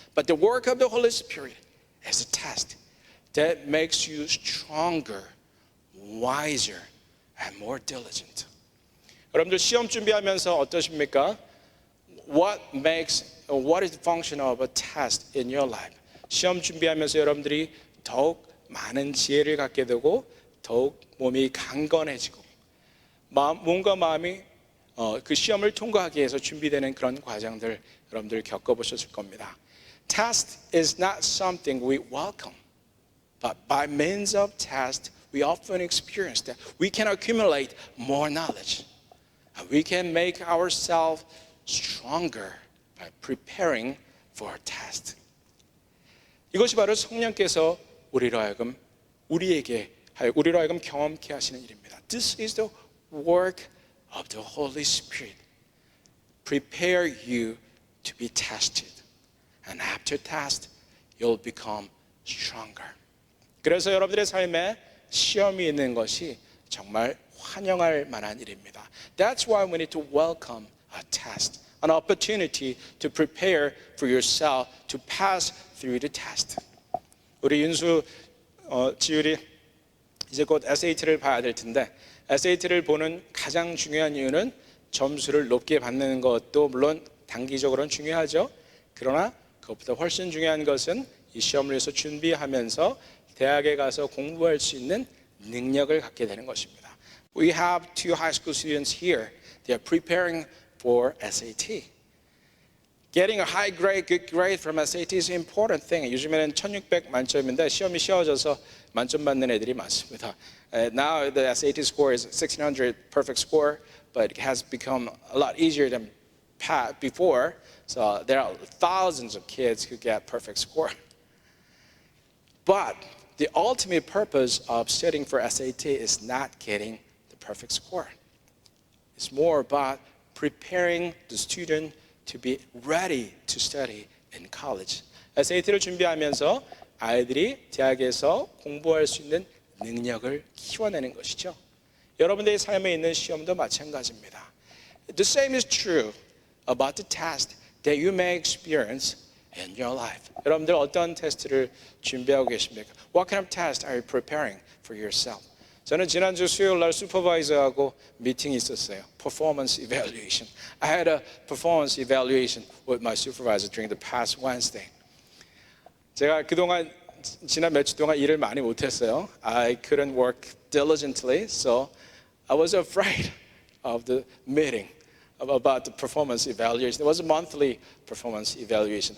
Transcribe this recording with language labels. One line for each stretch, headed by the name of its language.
English: But the work of the Holy Spirit is a test that makes you stronger, wiser, and more diligent.
Korean: 여러분들 시험 준비하면서 어떠십니까?
English: What is the function of a test in your life?
Korean: 시험 준비하면서 여러분들이 더욱 많은 지혜를 갖게 되고 더욱 몸이 강건해지고 몸과 마음이 그 시험을 통과하기 위해서 준비되는 그런 과정들 여러분들 겪어보셨을 겁니다.
English: Test is not something we welcome, but by means of test, we often experience that we can accumulate more knowledge. We can make ourselves stronger by preparing for a test.
Korean: 이것이 바로 성령께서 우리로 하여금 경험케 하시는 일입니다.
English: This is the work of the Holy Spirit. Prepare you to be tested. And after test, you'll become stronger.
Korean: 그래서 여러분들의 삶에 시험이 있는 것이 정말 환영할 만한 일입니다.
English: That's why we need to welcome a test, an opportunity to prepare for yourself to pass through the test.
Korean: 우리 윤수, 지율이 이제 곧 SAT를 봐야 될 텐데 SAT를 보는 가장 중요한 이유는 점수를 높게 받는 것도 물론 단기적으로는 중요하죠. 그러나 그것보다 훨씬 중요한 것은 이 시험을 위해서 준비하면서 대학에 가서 공부할 수 있는 능력을 갖게 되는 것입니다.
English: We have two high school students here. They are preparing for SAT. Getting a high grade, good grade from SAT is an important thing.
Korean: 요즘에는 1600 만점인데 시험이 쉬워져서 만점 받는 애들이 많습니다.
English: Now the SAT score is 1600 perfect score, but it has become a lot easier than before. So there are thousands of kids who get perfect score. But the ultimate purpose of studying for SAT is not getting the perfect score. It's more about preparing the student to be ready to study in college.
Korean: SAT를 준비하면서 아이들이 대학에서 공부할 수 있는 능력을 키워내는 것이죠. 여러분들의 삶에 있는 시험도 마찬가지입니다.
English: The same is true about the test that you may experience in your life.
Korean: 여러분들 어떤 테스트를 준비하고 계십니까?
English: What kind of test are you preparing for yourself?
Korean: 저는 지난주 수요일 날 슈퍼바이저하고 미팅이 있었어요.
English: Performance evaluation. I had a performance evaluation with my supervisor during the past Wednesday.
Korean: 제가 그동안 지난 며칠 동안 일을 많이 못했어요.
English: I couldn't work diligently, so I was afraid of the meeting about the performance evaluation. It was a monthly performance evaluation.